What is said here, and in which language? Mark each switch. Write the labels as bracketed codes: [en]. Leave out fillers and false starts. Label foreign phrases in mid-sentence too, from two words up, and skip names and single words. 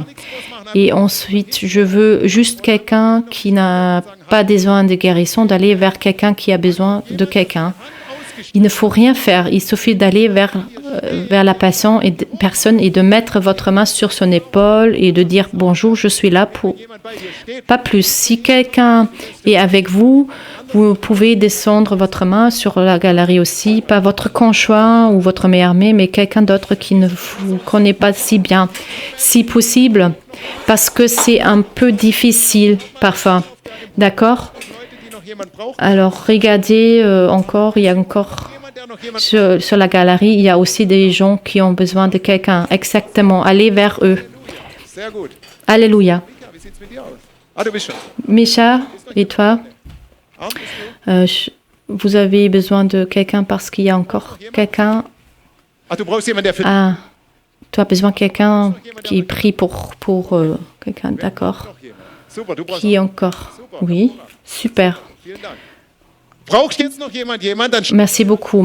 [fr] Et ensuite, je veux juste quelqu'un qui n'a pas besoin de guérison d'aller vers quelqu'un qui a besoin de quelqu'un. Il ne faut rien faire. Il suffit d'aller vers la personne et de mettre votre main sur son épaule et de dire « Bonjour, je suis là pour... » [de] Jemand bei dir steht, [fr] Pas plus. Si quelqu'un est avec vous, vous pouvez descendre votre main sur la galerie aussi. Pas votre conjoint ou votre meilleur ami, mais quelqu'un d'autre qui ne vous connaît pas si bien. Si possible, parce que c'est un peu difficile parfois. D'accord? [de] Leute, die noch jemand brauchen, [fr] Alors, regardez encore, il y a encore... [de] jemand, der noch jemand [fr] Sur la galerie, il y a aussi des gens qui ont besoin de quelqu'un. Exactement. Allez vers eux. [de] Sehr gut. [fr] Alléluia. [de] Mika, wie sieht's mit dir aus? Ah, du bist schon. Micha, [fr] et toi? [de] Arm bist du? [fr] vous avez besoin de quelqu'un parce qu'il y a encore quelqu'un. Ah, tu as besoin de quelqu'un qui prie pour quelqu'un, d'accord. Qui encore? Oui, super. Merci beaucoup.